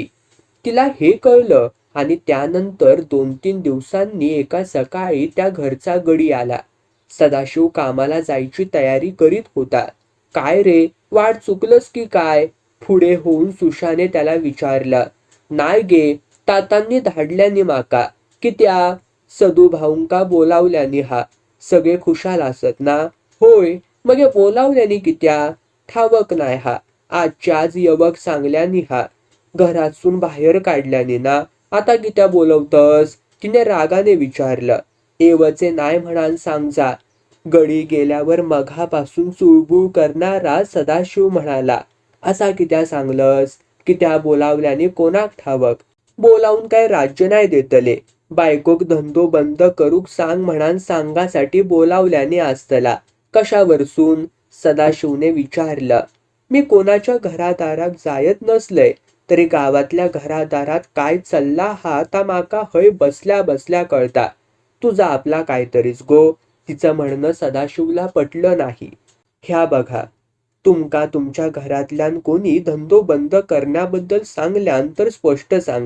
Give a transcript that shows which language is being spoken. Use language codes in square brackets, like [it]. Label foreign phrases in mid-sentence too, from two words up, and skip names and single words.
[mr] तिला हे कळलं आणि त्यानंतर 2-3 दिवसांनी एका सकाळी त्या घरचा गडी आला. सदाशिव कामाला जायची तयारी करीत होता. काय रे, वाट चुकलंस की काय? पुढे होऊन सुशाने त्याला विचारलं, नाही गे, तातांनी धाडल्यानी माका. कित्या? सदू भाऊंका बोलावल्यानी हा. सगळे खुशाल असत ना? होय, मगे बोलावल्यानी कित्या? ठावक नाही हा. आजच्या आज यवक सांगल्यानी हा. घरातून बाहेर काढल्यानी ना? आता कित्या बोलवतस? तिने रागाने विचारलं. एवचे नाही म्हणान सांग जा. गडी गेल्यावर मघापासून चुळबुळ करणारा सदाशिव म्हणाला, असा कित्या सांगलस? कित्या बोलावल्याने कोणाक ठावक? बोलावून काय राज्य नाही देतले. बायकोक धंदो बंद करूक सांग म्हणान सांगासाठी बोलावल्याने असतला. कशावरसून? सदाशिवने विचारलं. मी कोणाच्या घरादारात जायत नसलय, तरी गावातल्या घरादारात काय चालला हा ता माका हय बसल्या बसल्या कळता. तुझा आपला काहीतरीच गो. तिचं म्हणणं सदाशिवला पटलं नाही. ह्या बघा, तुमका तुमच्या घरातल्यान कोणी धंदो बंद करण्याबद्दल सांगल्यान तर स्पष्ट सांगा.